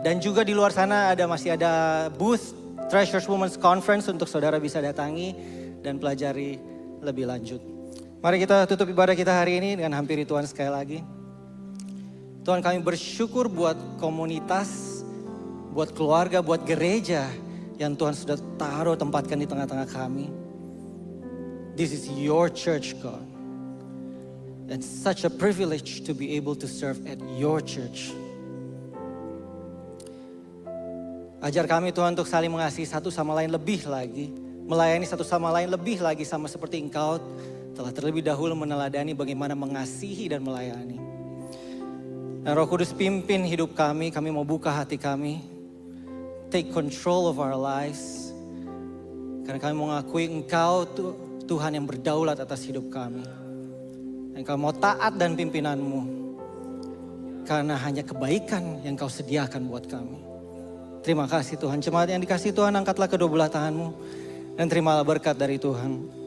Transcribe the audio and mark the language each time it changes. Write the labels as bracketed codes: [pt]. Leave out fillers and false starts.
[id] Dan juga di luar sana masih ada booth Treasures Women's Conference untuk saudara bisa datangi dan pelajari lebih lanjut. Mari kita tutup ibadah kita hari ini dengan hampiri Tuhan sekali lagi. Tuhan, kami bersyukur buat komunitas, buat keluarga, buat gereja yang Tuhan sudah taruh tempatkan di tengah-tengah kami. [en] This is your church, God. And such a privilege to be able to serve at your church. [id] Ajar kami Tuhan untuk saling mengasihi satu sama lain lebih lagi. Melayani satu sama lain lebih lagi sama seperti Engkau telah terlebih dahulu meneladani bagaimana mengasihi dan melayani. Dan Roh Kudus pimpin hidup kami mau buka hati kami. [en] take control of our lives. [id] Karena kami mengakui Engkau Tuhan yang berdaulat atas hidup kami. Dan kami mau taat dan pimpinanmu. Karena hanya kebaikan yang Kau sediakan buat kami. Terima kasih Tuhan. Jemaat yang dikasihi Tuhan, angkatlah kedua belah tanganmu. Dan terimalah berkat dari Tuhan.